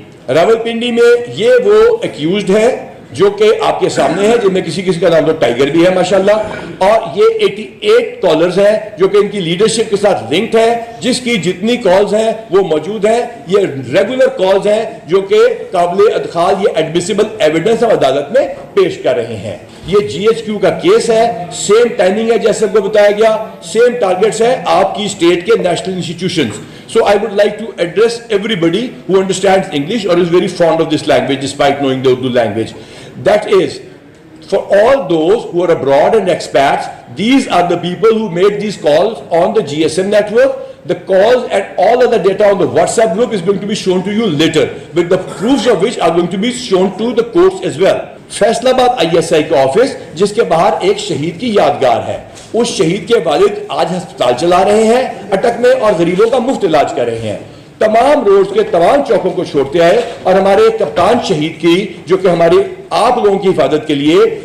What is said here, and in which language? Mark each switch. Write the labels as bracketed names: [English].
[Urdu] راولپنڈی میں یہ وہ ایکیوزڈ ہے جو کہ آپ کے سامنے ہے، جن میں کسی کا نام تو ٹائیگر بھی ہے ماشاءاللہ، اور یہ 88 کالرز ہیں جو کہ ان کی لیڈرشپ کے ساتھ لنکڈ ہے، جس کی جتنی کالز ہیں وہ موجود ہیں۔ یہ ریگولر کالز ہیں جو کہ قابل ادخال، یہ ایڈمیسیبل ایویڈنس ہم عدالت میں پیش کر رہے ہیں۔ یہ جی ایچ کیو کا کیس ہے، سیم ٹائمنگ ہے جیسے کو بتایا گیا، سیم ٹارگٹس ہے آپ کی اسٹیٹ کے national institutions. [English] So I would like to address everybody who understands English or is very fond of this language despite knowing the Urdu language. That is, for all those who are abroad and expats, these are the people who made these calls on the GSM network. The calls and all other data on the WhatsApp group is going to be shown to you later, with the proofs of which are going to be shown to the courts as well. [Urdu] Faisal آباد I S I کا office جس کے باہر ایک شہید کی یادگار ہے، اس شہید کے والد آج ہسپتال چلا رہے ہیں اٹک میں اور غریبوں کا مفت علاج کر رہے ہیں۔ تمام روڈز کے تمام چوکوں کو چھوڑتے آئے اور ہمارے کپتان شہید کی جو کہ ہمارے آپ لوگوں کی حفاظت کے لیے